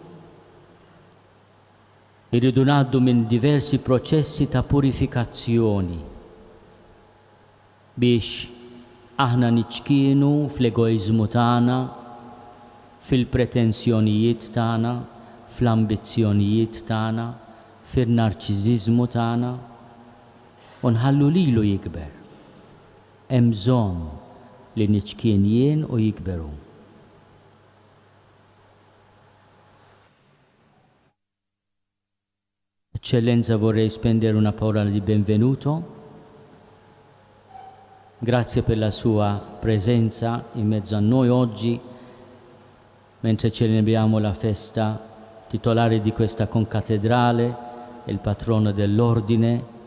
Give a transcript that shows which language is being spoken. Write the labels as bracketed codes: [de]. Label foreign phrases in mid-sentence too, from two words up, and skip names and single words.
[mt] Irridu ngħaddu minn diversi proċessi ta' purifikazzjoni biex aħna niċkienu fl-egoizmu tagħna, fil-pretenzjonijiet tagħna, fl-ambizzjonijiet tagħna, fil-narċiżiżmu tagħna u nħallu lilu jikber. Hemm bżonn li niċkien jien u jikberu. [it] Eccellenza, vorrei spendere una parola di benvenuto. Grazie per la sua presenza in mezzo a noi oggi, mentre celebriamo la festa titolare di questa concattedrale, il patrono dell'ordine.